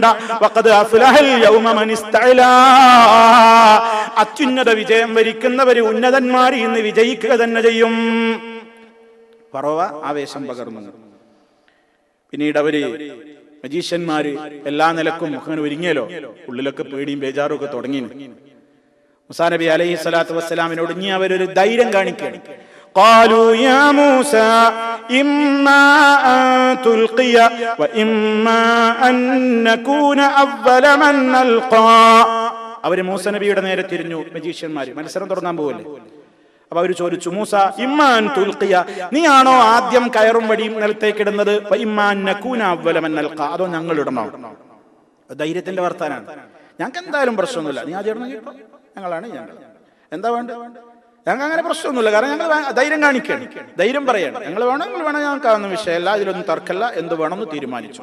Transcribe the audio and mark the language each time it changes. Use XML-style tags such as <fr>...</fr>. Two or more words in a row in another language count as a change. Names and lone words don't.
<ar>وقد أفلح اليوم من استعلى,</ar> <ml>അത്യുന്നത വിജയം വരിക്കുന്നവര് ഉന്നതന്മാർ ഇന്ന് വിജയിക്കുക തന്നെ ചെയ്യും. ഫറോവ ആവേശം പകർന്നു. പിന്നീട് അവര് മജീഷ്യന്മാര് എല്ലാ നിലക്കും അങ്ങനെ ഒരുങ്ങിയല്ലോ, ഉള്ളിലൊക്കെ പേടിയും ബേജാറും ഒക്കെ തുടങ്ങി. മൂസാ നബി</ml> <ar>عليه الصلاة والسلام</ar> <ml>ഇനി അവരൊരു ധൈര്യം കാണിക്കുകയാണ്.</ml> <ar>قالوا يا موسى إما أن تلقي وإما أن نكون أول من نلقى.</ar> <ml>അവര് മൂസ നബിയുടെ നേരെ തിരിഞ്ഞു. മജീഷ്യന്മാര് മത്സരം തുടങ്ങാൻ പോവല്ലേ. അപ്പൊ അവര് ചോദിച്ചു, മൂസ</ml> <ar>إما أن تلقي,</ar> <ml>നീയാണോ ആദ്യം കയറും വടിയും നിലത്തേക്ക് ഇടുന്നത്,</ml> <ar>إما أن نكون أول من نلقى,</ar> <ml>അതോ ഞങ്ങൾ ഇടണോ? ധൈര്യത്തിന്റെ വർത്താനാണ്. ഞങ്ങൾക്ക് എന്തായാലും പ്രശ്നമൊന്നുമില്ല, നീ ആദ്യം ഇടണം കേട്ടോ, ഞങ്ങളാണ് ഞങ്ങൾ, എന്താ വേണ്ട, ഞങ്ങൾക്ക് അങ്ങനെ പ്രശ്നമൊന്നുമില്ല, കാരണം ഞങ്ങൾ ധൈര്യം കാണിക്കണം, ധൈര്യം പറയണം, ഞങ്ങൾ വേണമെങ്കിൽ വേണം, ഞങ്ങൾക്കാവുന്ന വിഷയമല്ല, ഇതിലൊന്നും തർക്കല്ല, എന്ത് വേണമെന്ന് തീരുമാനിച്ചു.</ml>